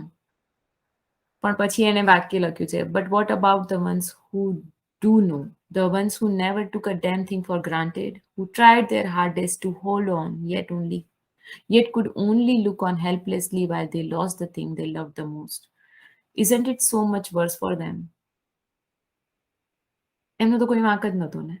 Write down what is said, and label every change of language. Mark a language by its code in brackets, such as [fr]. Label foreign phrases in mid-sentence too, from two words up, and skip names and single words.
[gu] પણ પછી એને વાક્ય લખ્યું છે. [en] But what about the ones who do know? The ones who never took a damn thing for granted, who tried their hardest to hold on, yet could only look on helplessly while they lost the thing they loved the most. Isn't it so much worse for them? [gu] એમનો તો કોઈ વાંક જ નહોતો ને.